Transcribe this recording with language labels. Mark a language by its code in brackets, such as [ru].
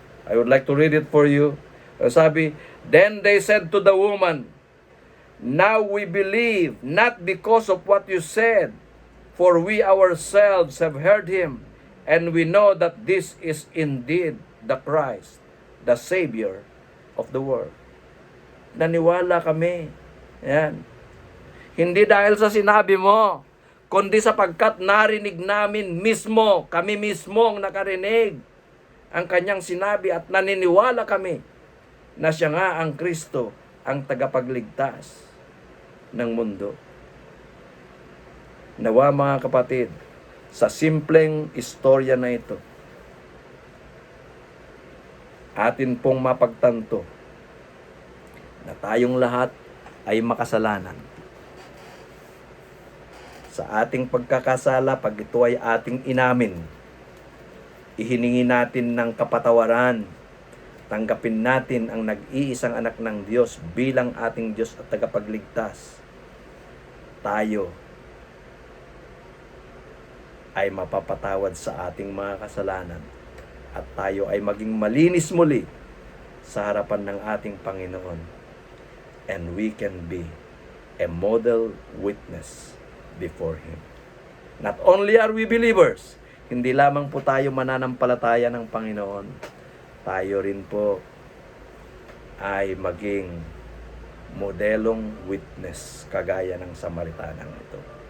[en] I would like to read it for you. Sabi, "Then they said to the woman, 'Now we believe, not because of what you said, for we ourselves have heard him, and we know that this is indeed the Christ, the Savior of the world.'" [tl] Naniwala kami. Yan. Hindi dahil sa sinabi mo, kundi sapagkat narinig namin mismo, kami mismo ang nakarinig ang kanyang sinabi at naniniwala kami na siya nga ang Kristo, ang tagapagligtas ng mundo. Nawa mga kapatid, sa simpleng istorya na ito, atin pong mapagtanto na tayong lahat ay makasalanan. Sa ating pagkakasala, pag ito ay ating inamin, ihiningi natin ng kapatawaran, tanggapin natin ang nag-iisang anak ng Diyos bilang ating Diyos at tagapagligtas, tayo ay mapapatawad sa ating mga kasalanan at tayo ay maging malinis muli sa harapan ng ating Panginoon. [en] And we can be a model witness before Him. Not only are we believers, [tl] hindi lamang po tayo mananampalataya ng Panginoon, tayo rin po ay maging modelong witness kagaya ng Samaritanang ito.